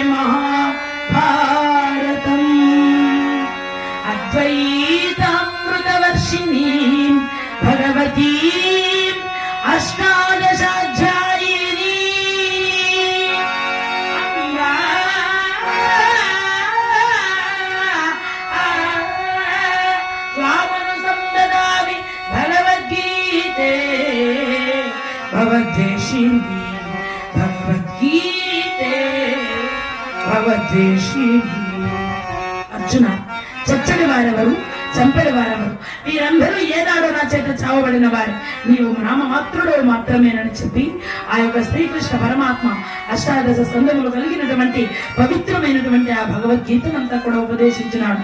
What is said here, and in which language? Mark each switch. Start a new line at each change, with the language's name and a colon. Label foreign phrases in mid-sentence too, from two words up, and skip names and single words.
Sanskrit: महाभारतम् अद्वैतामृतवर्षिणीं भगवतीम् अष्टादशाध्यायिनी स्वामनुसंददामि भगवद्गीते भगवद्वेषिणी भगवद्गीते भगवद्वेषिणी अर्जुन
Telugu: చచ్చడి వారెవరు చంపడి వారెవరు వీరందరూ ఏనాడో నా చేత చావబడిన వారు నీవు నామమాత్రుడు మాత్రమేనని చెప్పి ఆ యొక్క శ్రీకృష్ణ పరమాత్మ అష్టాదశ స్కందములు కలిగినటువంటి పవిత్రమైనటువంటి ఆ భగవద్గీతనంతా కూడా ఉపదేశించినాడు.